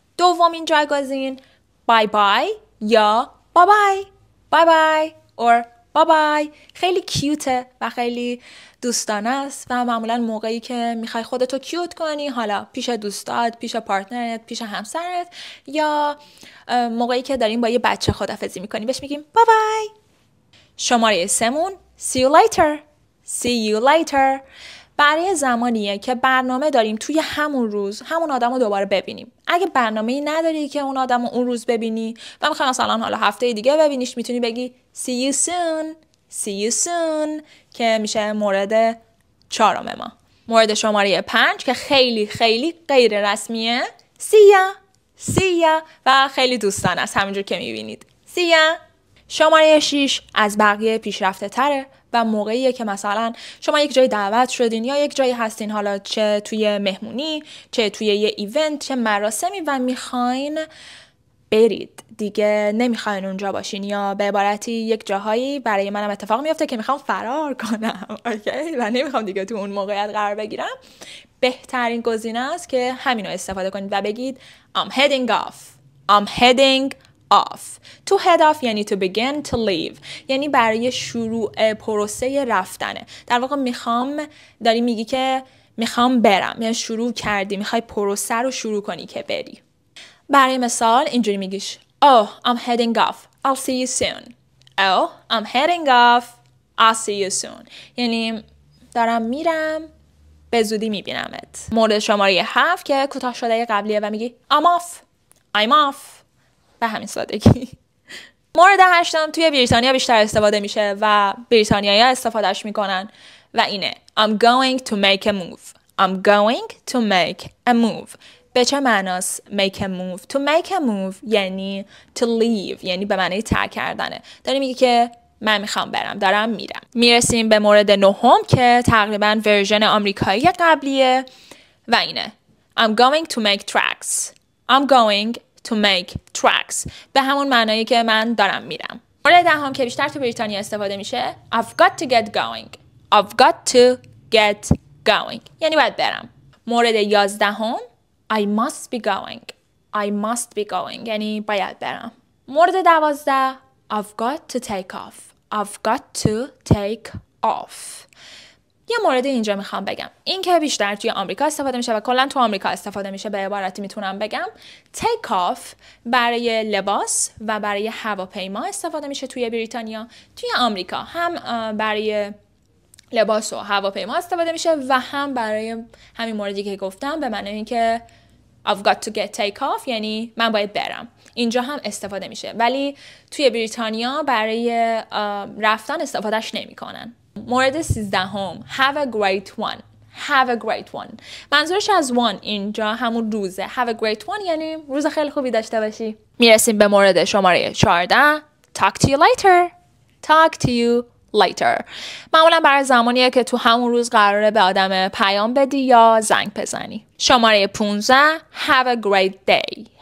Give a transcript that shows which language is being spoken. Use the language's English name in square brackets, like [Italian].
[Persian] دومین جایگزین بای بای یا بای بای، بای بای or بای بای خیلی کیوته و خیلی دوستانه است و معمولا موقعی که میخوای خودتو کیوت کنی، حالا پیش دوستات، پیش پارتنرت، پیش همسرت، یا موقعی که داریم با یه بچه خداحافظی میکنیم بهش میگیم بای بای. [English] شماره 3 see you later. [Persian] see you later برای زمانیه که برنامه داریم توی همون روز همون آدم رو دوباره ببینیم. اگه برنامه‌ای نداری که اون آدم رو اون روز ببینی و میخوای مثلا حالا هفته دیگه ببینیش، میتونی بگی see you soon. see you soon که میشه مورد 4 ما. مورد شماره 5 که خیلی خیلی غیر رسمیه see ya. see ya و خیلی دوستانه است همونجور که میبینید see ya. شماره 6 از بقیه پیشرفته تره و موقعیه که مثلا شما یک جای دعوت شدین یا یک جایی هستین، حالا چه توی مهمونی، چه توی یه ایونت، چه مراسمی و میخواین برید دیگه، نمیخواین اونجا باشین، یا به عبارتی یک جاهایی برای منم اتفاق میفته که میخوام فرار کنم اوکی و نمیخوام دیگه تو اون موقعیت قرار بگیرم. بهترین گزینه است که همینو استفاده کنید و بگید [English] I'm heading off. I'm heading off. To head off یعنی to begin to leave، [Persian] یعنی برای شروع پروسه رفتنه. در واقع داری میگی که میخوام برم، یعنی شروع کردی، میخوای پروسه رو شروع کنی که بری. برای مثال اینجوری میگیش [English] Oh, I'm heading off. I'll see you soon. Oh, I'm heading off. I'll see you soon. [Persian] یعنی دارم میرم، به زودی میبینمت. مورد شماره 7 که کوتاه شده قبلیه و میگی I'm off. I'm off. به همین سادگی. مورد 8 توی بریتانیا بیشتر استفاده میشه و بریتانیایی‌ها استفادهش میکنن و اینه [English] I'm going to make a move. I'm going to make a move. [Persian] به چه معناست make a move؟ To make a move یعنی to leave، یعنی به معنی ترک کردنه. داری میگی که من میخوام برم، دارم میرم. میرسیم به مورد 9 که تقریبا ورژن آمریکایی قبلیه و اینه [English] I'm going to make tracks. [Persian] I'm going to make tracks به همون معنایی که من دارم میرم. مورد 10 که بیشتر تو بریتانیا استفاده میشه I've got to get going. [English] I've got to get going [Persian] یعنی باید برم. مورد 11 [English] I must be going. I must be going [Persian] یعنی باید برم. مورد 12 [English] I've got to take off. I've got to take off. [Persian] یه مورد اینجا میخوام بگم، این که بیشتر توی آمریکا استفاده میشه و کلا تو آمریکا استفاده میشه، به عبارتی میتونم بگم take off برای لباس و برای هواپیما استفاده میشه توی بریتانیا. توی آمریکا هم برای لباس و هواپیما استفاده میشه و هم برای همین موردی که گفتم به معنی اینکه I've got to get take off یعنی من باید برم. اینجا هم استفاده میشه ولی توی بریتانیا برای رفتن استفادهش نمیکنن. مورد 13 have a great one. Have a great one منظورش از one اینجا همون روزه. [English] Have a great one [Persian] یعنی روز خیلی خوبی داشته باشی. میرسیم به مورد شماره 14 [English] talk to you later. [Persian] Talk to you later معمولا برای زمانیه که تو همون روز قراره به آدم پیام بدی یا زنگ بزنی. [English] شماره 15 have a great day.